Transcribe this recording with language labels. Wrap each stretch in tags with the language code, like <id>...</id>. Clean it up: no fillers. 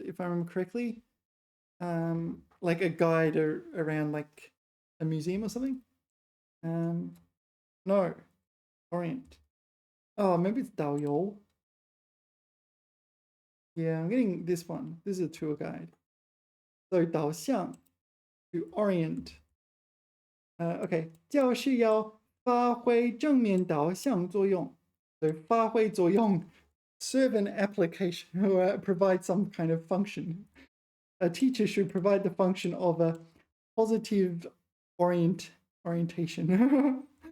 <en>If I remember correctly, like a guide around like a museum or something. No, orient. Oh, maybe it's 导游. Yeah, I'm getting this one. This is a tour guide. So 导向 to orient.</en> <zh>Okay, 教室要发挥正面导向作用.</zh> <en>So 发挥作用, serve an application or provide some kind of function. A teacher should provide the function of a positive orientation.</en>